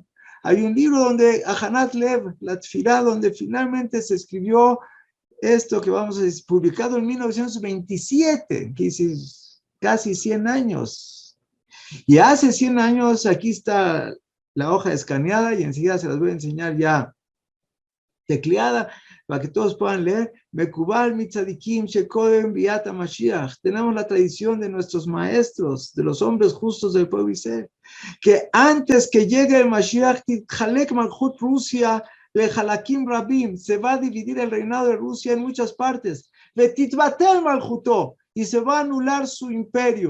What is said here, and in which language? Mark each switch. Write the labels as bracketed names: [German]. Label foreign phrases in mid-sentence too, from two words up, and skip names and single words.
[Spanish] Hay un libro donde, Ahanat Lev, la Tfilá, donde finalmente se escribió esto que vamos a decir, publicado en 1927, casi 100 años. Y hace 100 años, aquí está la hoja escaneada y enseguida se las voy a enseñar ya tecleada para que todos puedan leer. [Hebrew] מקובל מצדיקים שקודם ביאת משיח. [Spanish] Tenemos la tradición de nuestros maestros, de los hombres justos del pueblo Israel, que antes que llegue el Mashiach, [Hebrew] תתחלק מלכות רוסיה לחלקים רבים, [Spanish] se va a dividir el reinado de Rusia en muchas partes. [Hebrew] לתתבטל מלכותו, [Spanish] y se va a anular su imperio.